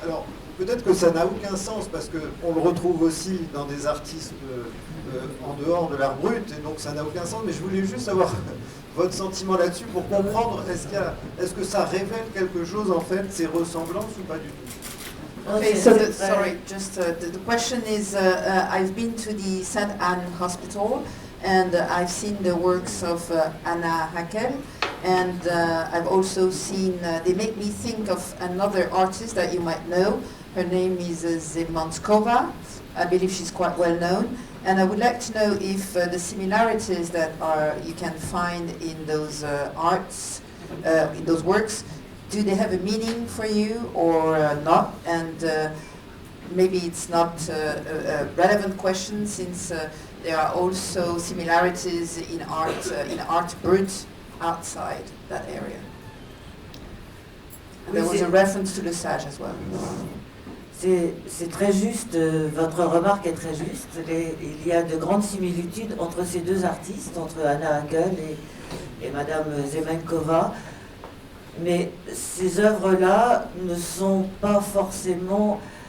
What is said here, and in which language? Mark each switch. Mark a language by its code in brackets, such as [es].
[fr] Alors peut-être que ça n'a aucun sens parce qu'on le retrouve aussi dans des artistes en dehors de l'art brut, et donc ça n'a aucun sens, mais je voulais juste avoir votre sentiment là-dessus pour comprendre, est-ce que ça révèle quelque chose en fait, ces ressemblances, ou pas du tout? [en] Okay, so sorry, just the question is, I've been to the St. Anne Hospital, and I've seen the works of Anna Hackel, and I've also seen, they make me think of another artist that you might know. Her name is Zemanskova. I believe she's quite well known. And I would like to know if the similarities that you can find in those arts, in those works, do they have a meaning for you or not? And maybe it's not a relevant question, since there are also similarities in art brut outside that area. And there was a reference to Le Sage as well. [fr] C'est très juste, votre remarque est très juste. Il y a de grandes similitudes entre ces 2 artistes, entre Anna Hackel et Madame Zemankova. Mais ces œuvres-là ne sont pas forcément...